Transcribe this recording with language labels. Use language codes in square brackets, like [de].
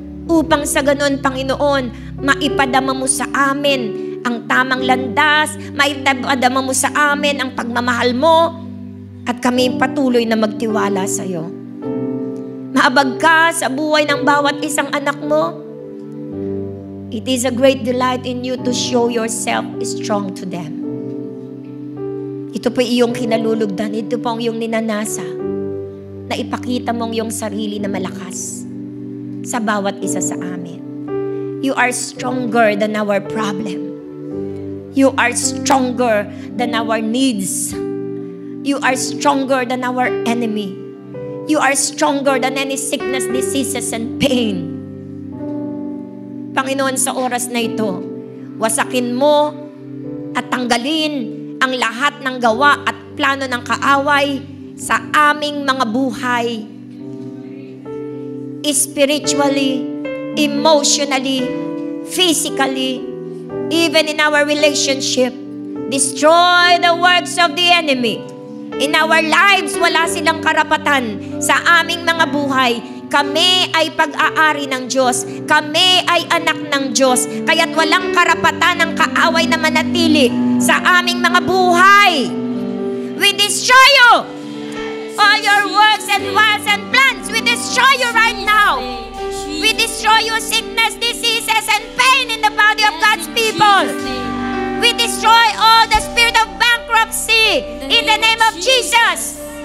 [tl] Upang sa ganon, Panginoon, maipadama mo sa amin ang tamang landas, maipadama mo sa amin ang pagmamahal mo, at kami patuloy na magtiwala sa iyo. Maabag ka sa buhay ng bawat isang anak mo. [en] It is a great delight in you to show yourself strong to them. [tl] Ito po iyong kinalulugdan. Ito po ang iyong ninanasa na ipakita mong iyong sarili na malakas sa bawat isa sa amin. [en] You are stronger than our problem. You are stronger than our needs. You are stronger than our enemy. You are stronger than any sickness, diseases, and pain. [tl] Panginoon, sa oras na ito, wasakin mo at tanggalin ang lahat ng gawa at plano ng kaaway sa aming mga buhay. [en] Spiritually, emotionally, physically, even in our relationship. Destroy the works of the enemy. In our lives, [tl] wala silang karapatan sa aming mga buhay. Kami ay pag-aari ng Diyos. Kami ay anak ng Diyos. Kaya't walang karapatan ng kaaway na manatili sa aming mga buhay. [en] We destroy you. All your works and wiles and plans, we destroy you right now. We destroy your sickness, diseases, and pain in the body of God's people. We destroy all the spirit of bankruptcy in the name of Jesus.